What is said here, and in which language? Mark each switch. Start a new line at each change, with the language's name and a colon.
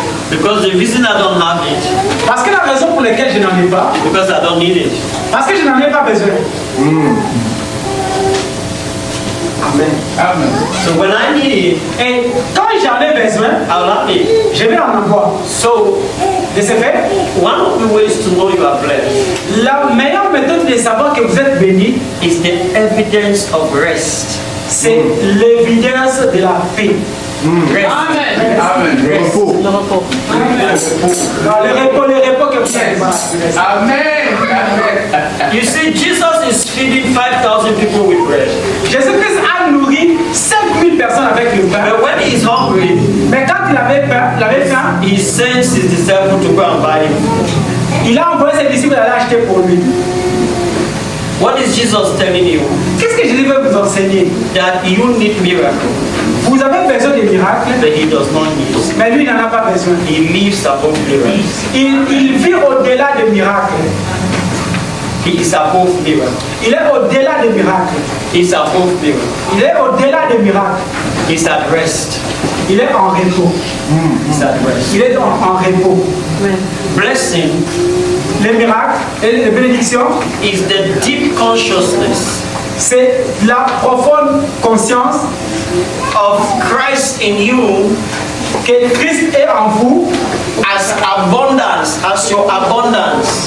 English: Because the reason I don't have it,
French: Parce que la raison pour laquelle je n'en ai pas,
English: because I don't need it.
French: parce que je n'en ai pas besoin.
English: Amen.
French: Amen.
English: So when I need it,
French: Et quand j'en ai besoin,
English: I'll have it.
French: je vais en avoir.
English: So
French: De ce fait,
English: one of the ways to know you are blessed
French: la meilleure méthode de savoir que vous êtes béni,
English: is the evidence of rest.
French: c'est l'évidence de la paix.
English: Rest. Amen.
French: Le repos. Le repos. Le repos que vous avez. Amen. Amen.
English: You see, Jesus is feeding 5,000 people with bread.
French: Jésus-Christ a nourri 5000 personnes avec le pain.
English: But when he is hungry,
French: Mais quand il avait faim,
English: he sends his disciples to go and buy him.
French: il a envoyé ses disciples d'aller acheter pour lui.
English: What is Jesus telling you?
French: Qu'est-ce que Jésus veut vous enseigner?
English: That you need miracle,
French: Vous avez besoin de miracles,
English: but he does not need.
French: mais lui il n'en a pas besoin.
English: He lives above miracles.
French: Il vit au-delà des miracles.
English: He is above miracles.
French: Il est au-delà des miracles.
English: He is above miracles.
French: Il est au-delà des miracles.
English: He's at rest.
French: Il est en repos.
English: He's at rest.
French: Il est en repos.
English: Blessing
French: Les miracles et les bénédictions,
English: is the deep consciousness
French: c'est la profonde conscience
English: of Christ in you
French: que Christ est en vous,
English: as abundance, as your abundance,